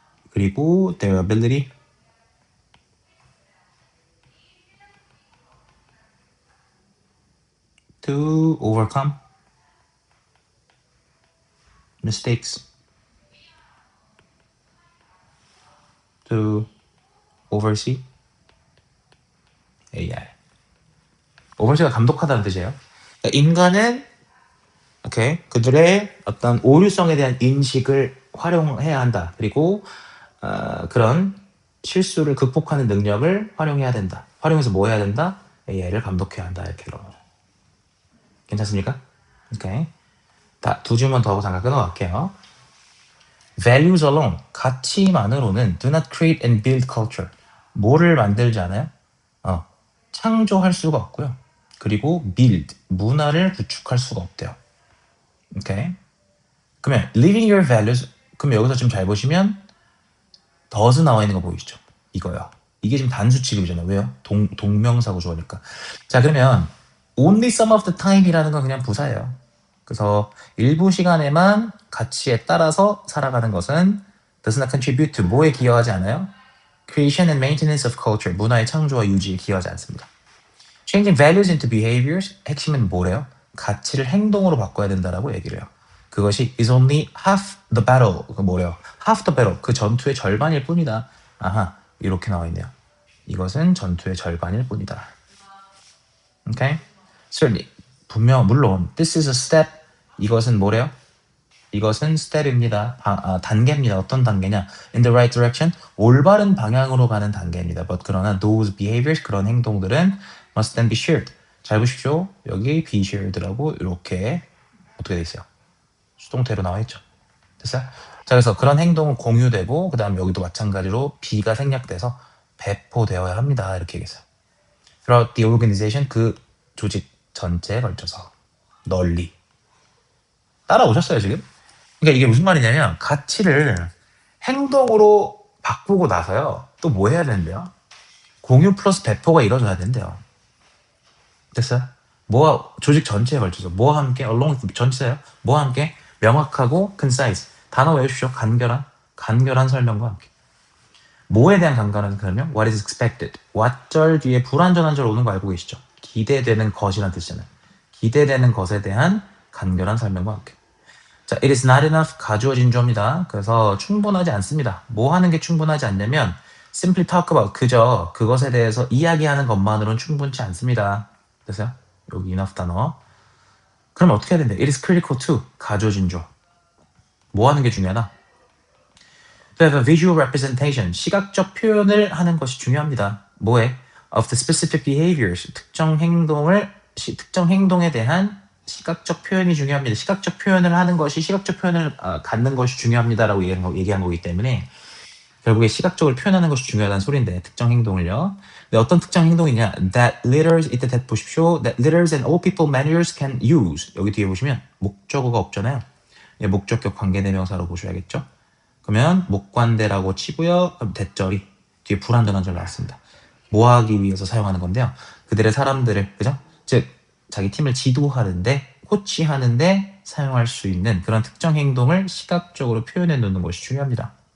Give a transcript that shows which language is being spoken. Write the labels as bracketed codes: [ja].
[en] 그리고 their ability to overcome mistakes, to oversee AI. [ko] oversee가 감독하다는 뜻이에요. 그러니까 인간은 그들의 어떤 오류성에 대한 인식을 활용해야 한다. 그리고 그런 실수를 극복하는 능력을 활용해야 된다. 활용해서 뭐 해야 된다? AI를 감독해야 한다. 이렇게 들어가요. 괜찮습니까? 오케이. 두 줄만 더 하고 잠깐 끊어갈게요. [en] Values alone, [ko] 가치만으로는 [en] do not create and build culture. [ko] 뭐를 만들지 않아요? 창조할 수가 없고요. 그리고 build, 문화를 구축할 수가 없대요. 오케이. 그러면 [en] living your values, [ko] 그럼 여기서 좀 잘 보시면 does 나와 있는 거 보이시죠? 이거요. 이게 지금 단수 취급이잖아요. 왜요? 동명사 구조니까. 자, 그러면 only some of the time이라는 건 그냥 부사예요. 그래서 일부 시간에만 가치에 따라서 살아가는 것은 [en] does not contribute to [ko] 뭐에 기여하지 않아요? [en] Creation and maintenance of culture, [ko] 문화의 창조와 유지에 기여하지 않습니다. [en] Changing values into behaviors, [ko] 핵심은 뭐래요? 가치를 행동으로 바꿔야 된다라고 얘기를 해요. 그것이 [en] is only half the battle. [ko] 그 뭐래요? [en] half the battle. [ko] 그 전투의 절반일 뿐이다. 이렇게 나와 있네요. 이것은 전투의 절반일 뿐이다. [en] Okay? Certainly. [ko] 물론 [en] this is a step. [ko] 이것은 뭐래요? 이것은 step입니다. 단계입니다. 어떤 단계냐? In the right direction. 올바른 방향으로 가는 단계입니다. [en] But [ko] 그러나 [en] those behaviors, [ko] 그런 행동들은 [en] must then be shared. [ko] 잘 보십시오. 여기 be shared라고 이렇게 어떻게 돼 있어요? 수동태로 나와 있죠. 됐어요? 자, 그래서 그런 행동은 공유되고, 그 다음 여기도 마찬가지로 B가 생략돼서 배포되어야 합니다. 이렇게 얘기했어요. [en] Throughout the organization, [ko] 그 조직 전체에 걸쳐서 널리. 따라오셨어요, 지금? 그러니까 이게 무슨 말이냐면, 가치를 행동으로 바꾸고 나서요. 또 뭐 해야 되는데요? 공유 플러스 배포가 이루어져야 된대요. 됐어요? 뭐와 조직 전체에 걸쳐서 뭐와 함께 along 전체요. 뭐와 함께 명확하고 concise 단어 외우십시오. 간결한 설명과 함께. 뭐에 대한 간결한 설명? What is expected? what절 뒤에 불완전한 절 오는 거 알고 계시죠? 기대되는 것이란 뜻이잖아요. 기대되는 것에 대한 간결한 설명과 함께. 자, it is not enough 가주어 진주어입니다. 그래서 충분하지 않습니다. 뭐 하는 게 충분하지 않냐면 [en] simply talk about [ko] 그저 그것에 대해서 이야기하는 것만으로는 충분치 않습니다. 됐어요? 여기 enough 단어. 그럼 어떻게 해야 되는데? It is critical to 가주어 진주어. 뭐 하는 게 중요하다? [en] To have a visual representation [ko] 시각적 표현을 하는 것이 중요합니다. 뭐에? [en] Of the specific behaviors [ko] 특정 행동에 대한 시각적 표현이 중요합니다. 시각적 표현을 하는 것이 시각적 표현을 갖는 것이 중요합니다라고 얘기한 거기 때문에 결국에 시각적으로 표현하는 것이 중요하다는 소리인데 특정 행동을요. 근데 어떤 특정 행동이냐? [en] That letters [ko] 이때 [en] that [ko] 보십시오. [en] That letters and all people managers can use [ko] 여기 뒤에 보시면 목적어가 없잖아요. 목적격 관계대명사로 보셔야겠죠. 그러면 목관대라고 치고요. 그럼 대절이 뒤에 불완전한 절 나왔습니다. 뭐 하기 위해서 사용하는 건데요. 그들의 사람들을 그죠? 즉 자기 팀을 지도하는데 코치하는데 사용할 수 있는 그런 특정 행동을 시각적으로 표현해 놓는 것이 중요합니다.